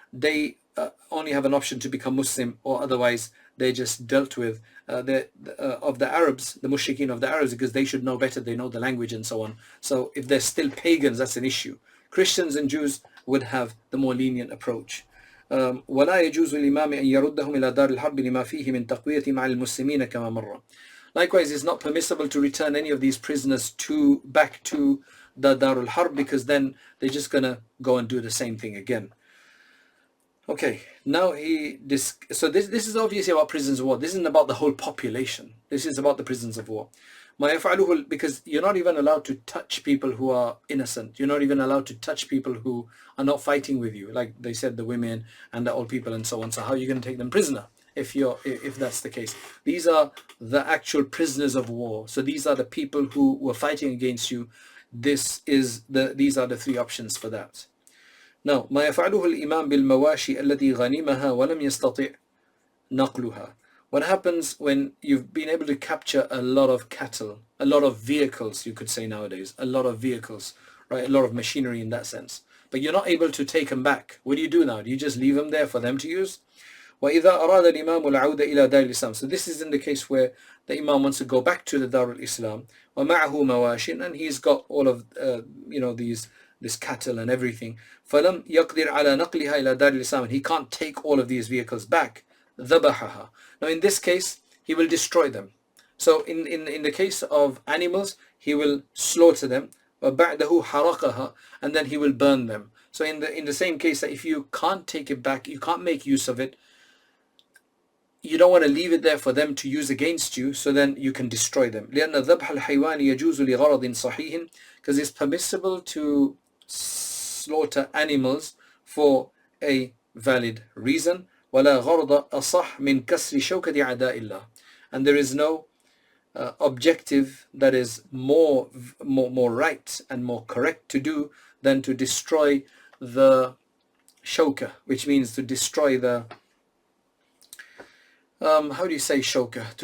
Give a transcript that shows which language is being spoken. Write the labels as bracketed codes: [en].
[en] They only have an option to become Muslim, or otherwise they're just dealt with of the Arabs, the mushrikeen of the Arabs, because they should know better, they know the language and so on. So if they're still pagans, that's an issue. Christians and Jews would have the more lenient approach. [ar] ولا يجوز الإمام أن يردهم إلى دار الحرب لما فيه من تقوية مع المسلمين كما مر. [en] Likewise, it's not permissible to return any of these prisoners back to the Darul Harb, because then they're just gonna go and do the same thing again. Okay, now so this is obviously about prisoners of war. This isn't about the whole population. This is about the prisoners of war. Because you're not even allowed to touch people who are innocent. You're not even allowed to touch people who are not fighting with you, like they said, the women and the old people and so on. So how are you going to take them prisoner if that's the case? These are the actual prisoners of war. So these are the people who were fighting against you. These are the three options for that. [ar] Now, ما يفعله الإمام بالمواشي التي غنمها ولم يستطع نقلها. [en] What happens when you've been able to capture a lot of cattle, a lot of vehicles, you could say nowadays, a lot of vehicles, right? A lot of machinery in that sense. But you're not able to take them back. What do you do now? Do you just leave them there for them to use? [ar] وَإِذَا أَرَادَ الْإِمَامُ الْعَوْدَ إِلَى دَارِ الْإِسْلَامِ. [en] So this is in the case where the Imam wants to go back to the Darul Islam. [ar] وَمَعَهُ مَوَاشٍ. [en] And he's got all of, this cattle and everything. [ar] فَلَمْ يَقْدِرْ عَلَى نَقْلِهَا إِلَى دَارِ الْإِسْلَامِ. [en] And he can't take all of these vehicles back. [ar] ذَبَحَهَا. [en] Now in this case, he will destroy them. So in the case of animals, he will slaughter them. [ar] وَبَعْدَهُ حَرَقَهَا. [en] And then he will burn them. So in the same case, that if you can't take it back, you can't make use of it, you don't want to leave it there for them to use against you, so then you can destroy them. [ar] لأن ذبح الحيوان يجوز لغرض صحيح, [en] because it's permissible to slaughter animals for a valid reason. [ar] ولا غرض أصح من كسر شوكة أعداء الله. [en] And there is no objective that is more right and more correct to do than to destroy the shawka, which means to destroy the how do you say shawka?